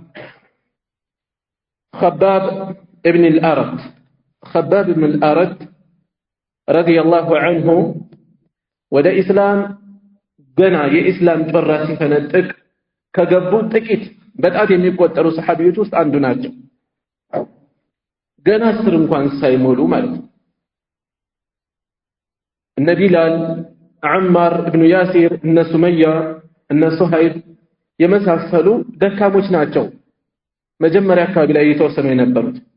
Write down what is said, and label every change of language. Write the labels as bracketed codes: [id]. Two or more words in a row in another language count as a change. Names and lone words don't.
[am] خباب ابن الأرد خباب ابن الأرد [ar] رضي الله عنه [am] ወደ ኢስላም ገና የኢስላም ጭራ ሲፈነጥቅ ከገቡ ጥቂት በጣት የሚቆጠሩ ሰሃቢዎች ውስጥ አንዱ ናቸው። ገና አስር እንኳን ሳይሞሉ ማለት ነው። እነ ቢላል፣ ዐማር ኢብኑ ያሲር፣ እነ ሱመያ፣ እነ ሱሀይብ የመሳሰሉ ደካሞች ናቸው መጀመሪያ አካባቢ ላይ የተወሰኑ የነበሩት።